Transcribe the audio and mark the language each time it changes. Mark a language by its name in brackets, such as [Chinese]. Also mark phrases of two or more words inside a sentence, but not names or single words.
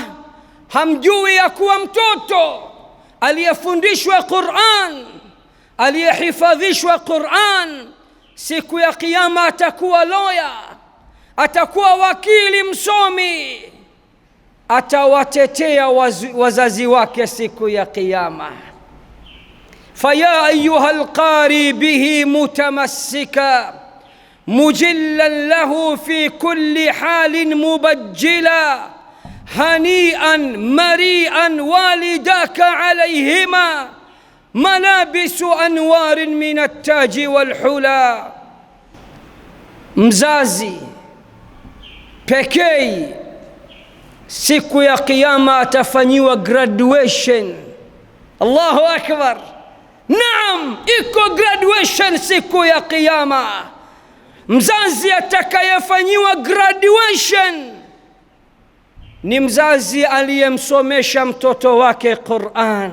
[Swahili] Hamjui ya kuwa mtoto aliyefundishwa Qur'an, aliyehifadhishwa Qur'an, siku ya Kiyama atakuwa lawyer, atakuwa wakili msomi, atawatetea wazazi wake siku ya Kiyama. [Arabic] فيا أيها القارئ به متمسكا مجلا له في كل حال مبجلا هنيئا مريئا والداك عليهما ملابس أنوار من التاج والحلى. [Swahili] Mzazi pekee siku ya Kiyama atafanyiwa graduation. [Arabic] الله أكبر! [Swahili] Naam, iko graduation siku ya Kiyama. Mzazi atakayefanyiwa graduation ni mzazi aliyemsomesha mtoto wake Qur'an.